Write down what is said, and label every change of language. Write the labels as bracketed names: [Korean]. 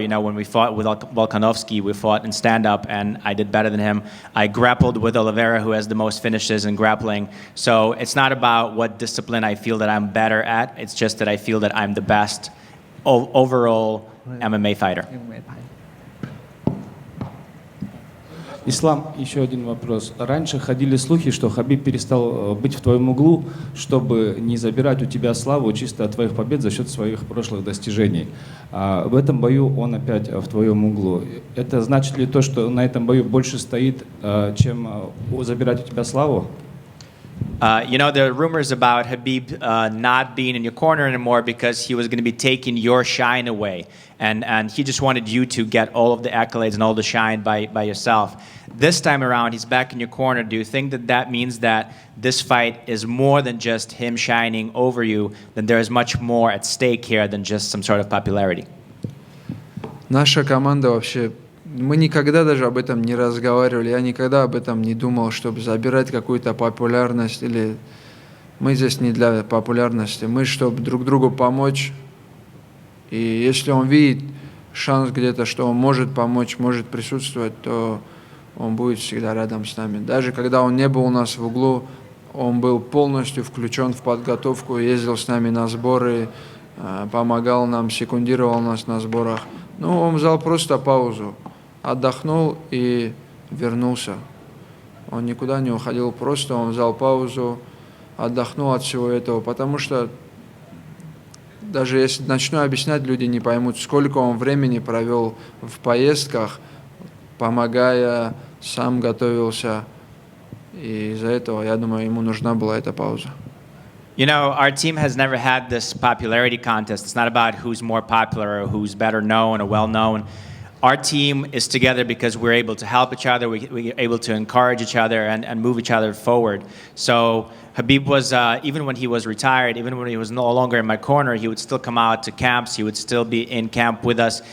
[English] You know, when we fought with Volkanovski, we fought in stand-up, and I did better than him. I grappled with Oliveira, who has the most finishes in grappling. So it's not about what discipline I feel that I'm better at. It's just that I feel that I'm the best overall MMA fighter. [Russian] Ислам, еще один вопрос. Раньше ходили слухи, что Хабиб перестал быть в твоем углу, чтобы не забирать у тебя славу чисто от твоих побед за счет своих прошлых достижений. А в этом бою он опять в твоем углу. Это значит ли то, что на этом бою больше стоит, чем забирать у тебя славу? You know, there are rumors about Khabib not being in your corner anymore because he was going to be taking your shine away. And he just wanted you to get all of the accolades and all the shine by yourself. This time around, he's back in your corner. Do you think that that means that this fight is more than just him shining over you, that there is much more at stake here than just some sort of popularity? Наша команда вообще, мы никогда даже об этом не разговаривали, я никогда об этом не думал, чтобы забирать какую-то популярность, или мы здесь не для популярности, мы чтобы друг другу помочь, и если он видит шанс где-то, что он может помочь, может присутствовать, то он будет всегда рядом с нами. Даже когда он не был у нас в углу, он был полностью включен в подготовку, ездил с нами на сборы, помогал нам, секундировал нас на сборах. Ну, он взял просто паузу, отдохнул и вернулся. Он никуда не уходил, просто он взял паузу, отдохнул от всего этого, потому что даже если начну объяснять, люди не поймут, сколько он времени провел в поездках, помогая, сам готовился. И из-за этого, я думаю, ему нужна была эта пауза. [English] You know, our team has never had this popularity contest. It's not about who's more popular or who's better known or well known. Our team is together because we're able to help each other, we're able to encourage each other and move each other forward. So Khabib was, even when he was retired, even when he was no longer in my corner, he would still come out to camps, he would still be in camp with us.